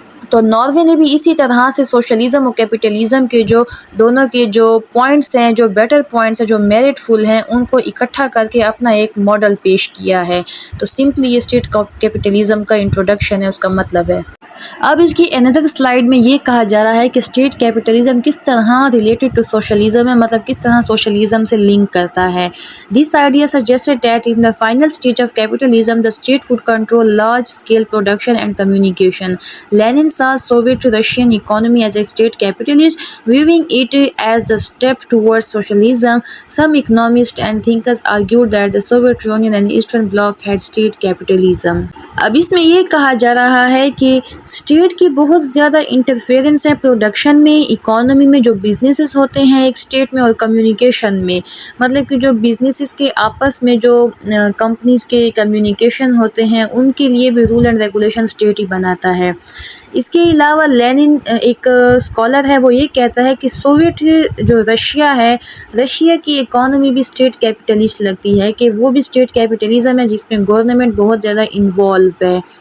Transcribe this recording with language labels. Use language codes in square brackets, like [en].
[ur] تو ناروے نے بھی اسی طرح سے سوشلزم اور کیپٹلزم کے جو دونوں کے جو پوائنٹس ہیں، جو بیٹر پوائنٹس ہیں، جو میرٹ فل ہیں، ان کو اکٹھا کر کے اپنا ایک ماڈل پیش کیا ہے۔ تو سمپلی یہ اسٹیٹ کیپٹلزم کا انٹروڈکشن ہے، اس کا مطلب ہے۔ اب اس کی اندر سلائیڈ میں یہ کہا جا رہا ہے کہ اسٹیٹ کیپٹلزم کس طرح ریلیٹڈ ٹو سوشلزم ہے، مطلب کس طرح سوشلزم سے لنک کرتا ہے۔ This idea [en] suggested that in the final stage of capitalism, the state would control large-scale production and communication. Lenin saw Soviet Russian economy as a state capitalist, viewing it as the step towards socialism. Some economists and thinkers argued that the Soviet Union and Eastern Bloc had state capitalism. [ur] اب اس میں یہ کہا جا رہا ہے کہ state کی بہت زیادہ انٹرفیئرنس ہے پروڈکشن میں، اکانومی میں، جو بزنسز ہوتے ہیں ایک اسٹیٹ میں، اور کمیونیکیشن میں، مطلب کہ جو بزنسز کے آپس میں جو کمپنیز کے کمیونیکیشن ہوتے ہیں ان کے لیے بھی رول اینڈ ریگولیشن اسٹیٹ ہی بناتا ہے۔ اس کے علاوہ لینن ایک اسکالر ہے، وہ یہ کہتا ہے کہ سوویٹ جو رشیا ہے، رشیا کی اکانومی بھی اسٹیٹ کیپٹلسٹ لگتی ہے، کہ وہ بھی اسٹیٹ کیپٹلزم ہے جس میں گورنمنٹ بہت زیادہ انوالو ہے۔